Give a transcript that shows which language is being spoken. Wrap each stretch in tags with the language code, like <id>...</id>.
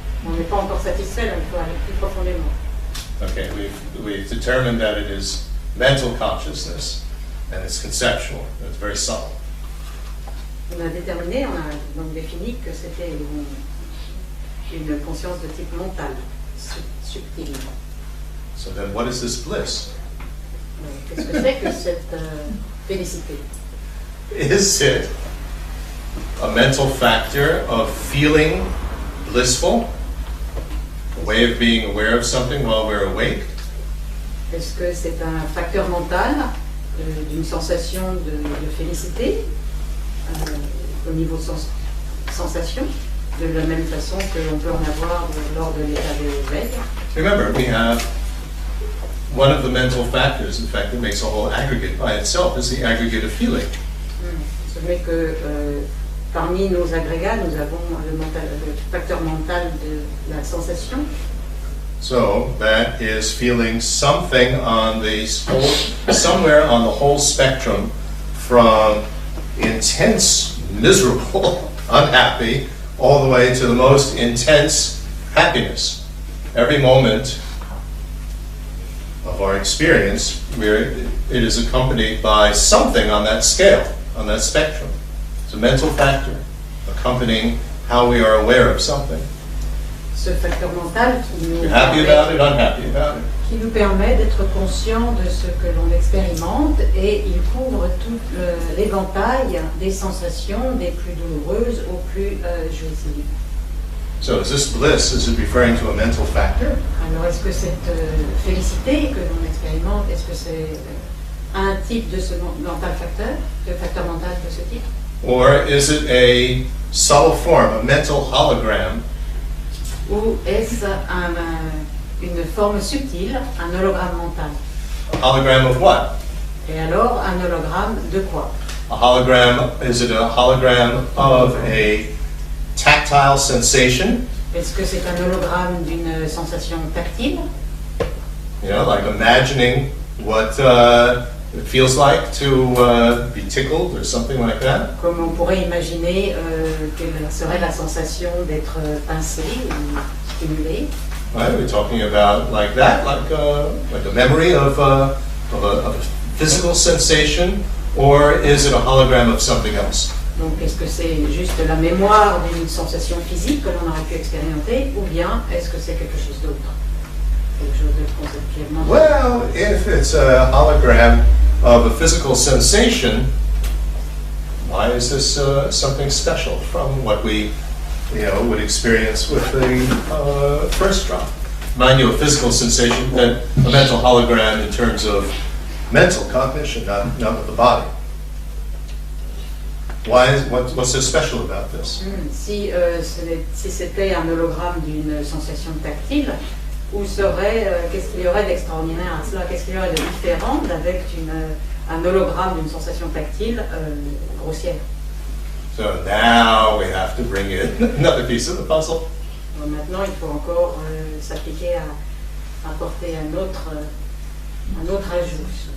<fr>On n'est pas encore satisfait, là, il faut aller plus profondément.</fr> <en>Okay, we've determined that it is mental consciousness and it's conceptual, and it's very subtle.</en> <fr>On a déterminé, on a donc défini que c'était une conscience de type mental, subtile.</fr> <en>So then what is this bliss?</en> <fr>Qu'est-ce que c'est que cette félicité?</fr> <en>Is it a mental factor of feeling blissful? A way of being aware of something while we're awake?</en> <fr>Est-ce que c'est un facteur mental d'une sensation de félicité au niveau sensation, de la même façon que l'on peut en avoir lors de l'état de veille?</fr> <en>Remember, we have one of the mental factors, in fact, that makes a whole aggregate by itself, is the aggregate of feeling.</en> <fr>Vous savez que parmi nos agrégats, nous avons le facteur mental de la sensation.</fr> <en>So that is feeling something on the somewhere on the whole spectrum, from intense, miserable, unhappy, all the way to the most intense happiness. Every moment of our experience, it is accompanied by something on that scale, on that spectrum. It's a mental factor accompanying how we are aware of something.</en> <fr>Ce facteur mental</fr> <en>You're happy about it, unhappy about it.</en> <fr>qui nous permet d'être conscient de ce que l'on expérimente, et il couvre tout l'éventail des sensations, des plus douloureuses aux plus jouissives.</fr> <en>So is this bliss, is it referring to a mental factor?</en> <fr>Alors est-ce que cette félicité que l'on expérimente, est-ce que c'est un type de ce mental facteur, de facteur mental de ce type?</fr> <en>Or is it a subtle form, a mental hologram</en> <fr>Ou est-ce une forme subtile, un hologramme mental?</fr> <en>A hologram of what?</en> <fr>Et alors, un hologramme de quoi?</fr> <en>A hologram, is it a hologram of a tactile sensation?</en> <fr>Est-ce que c'est un hologramme d'une sensation tactile?</fr> <en>You know, like imagining what it feels like to be tickled or something like that?</en> <fr>Comme on pourrait imaginer quelle serait la sensation d'être pincé ou stimulé?</fr> <en>Right, we're talking about like that, like a memory of a physical sensation, or is it a hologram of something else?</en> <fr>Donc, est-ce que c'est juste la mémoire d'une sensation physique que l'on aurait pu expérimenter, ou bien est-ce que c'est quelque chose d'autre? Quelque chose de conceptuellement.</fr> <en>Well, if it's a hologram of a physical sensation, why is this something special from what we, would experience with the first drop? Mind you, a physical sensation, then a mental hologram in terms of mental cognition, not with the body. What's so special about this?</en> <fr>Si c'était un hologramme d'une sensation tactile, qu'est-ce qu'il y aurait d'extraordinaire à cela? Qu'est-ce qu'il y aurait de différent avec un hologramme d'une sensation tactile grossière?</fr> <en>So now we have to bring in another piece of the puzzle.</en> <fr>Donc maintenant, il faut encore s'appliquer à apporter un autre ajout.</fr>